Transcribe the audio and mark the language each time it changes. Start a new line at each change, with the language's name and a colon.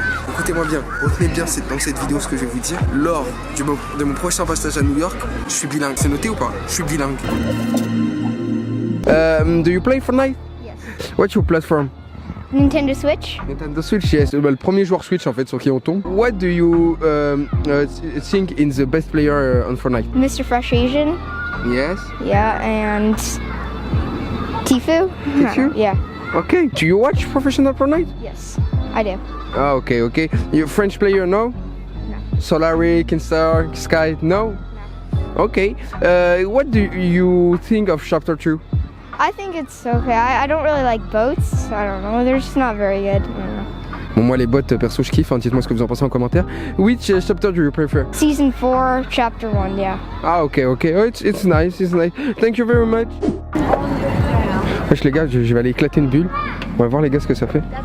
French: Écoutez-moi bien, retenez bien dans cette vidéo ce que je vais vous dire. Lors de mon prochain passage à New York, je suis bilingue. C'est noté ou pas? Je suis bilingue.
English: Do you play Fortnite? Yes. What's your platform? Nintendo Switch. Nintendo Switch, yes.
French: Le premier joueur Switch en fait sur qui on tombe.
English: What do you think in the best player on Fortnite? Mr. Fresh Asian. Yes. Yeah, and Tifu. Tifu? Yeah. Okay. Do you watch professional Fortnite? Yes, I do. Ah, okay. You French player, no? No. Solary, Kinstar, Sky, no? Okay. What do you think of Chapter 2? I think it's okay. I don't really like boats. I don't know. They're just not very good. I don't know.
French: Bon, moi les bots, perso, je kiffe. Hein. Dites-moi ce que vous en pensez en commentaire.
English: Which chapter do you prefer? Season 4, Chapter 1, yeah. Ah, okay. Oh, it's nice. Thank you very much.
French: Wesh les gars, je vais aller éclater une bulle. On va voir les gars ce que ça fait.